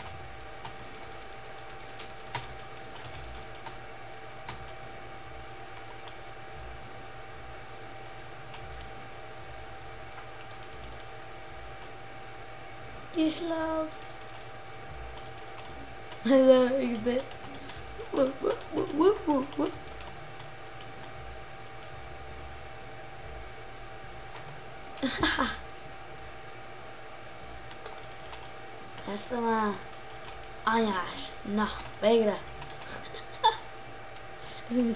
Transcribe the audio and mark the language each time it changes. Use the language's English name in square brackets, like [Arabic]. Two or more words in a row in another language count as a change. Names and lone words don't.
[English] Slow. Hello, XD. Woo, woo, woo, woo, woo, woo. [Hungarian] Persze már. Anyás. Na, végre. Ez így.